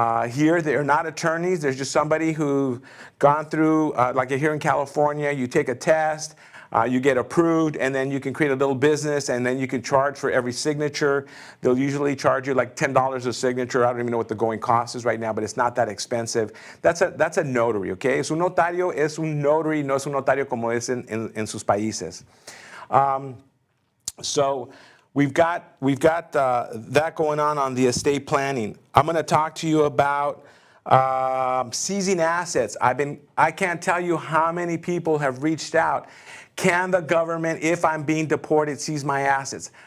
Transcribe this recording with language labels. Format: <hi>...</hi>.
<en>Here, they're not attorneys. There's just somebody who's gone through, like here in California, you take a test. You get approved, and then you can create a little business, and then you can charge for every signature. They'll usually charge you like $10 a signature. I don't even know what the going cost is right now, but it's not that expensive. That's a notary, okay?</en> <es>Un notario es un notary, no es un notario como es en sus países.</es> <en>So we've got that going on the estate planning. I'm going to talk to you about seizing assets. I can't tell you how many people have reached out. Can the government, if I'm being deported, seize my assets?</en>